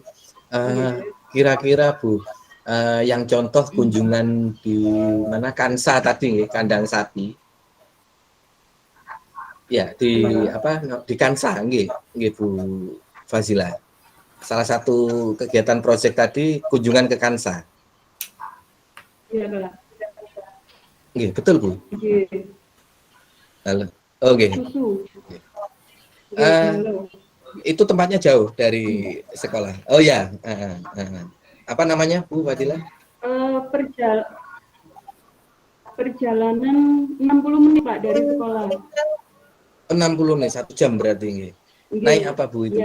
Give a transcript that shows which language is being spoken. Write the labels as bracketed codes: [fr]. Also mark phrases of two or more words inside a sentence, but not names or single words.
[id] Kira-kira Bu, yang contoh kunjungan di mana Kansa tadi, kandang sapi. Ya, di Kansa nggih Bu Fazila. Salah satu kegiatan proyek tadi kunjungan ke Kansa. Iya, Pak. Nggih, betul Bu. Nggih. Halo. Oh, nggih. Itu tempatnya jauh dari sekolah. Oh ya. Apa namanya Bu Fadila? Perjalanan 60 menit Pak dari sekolah. 60 nih, 1 jam berarti nggih. Naik apa Bu itu?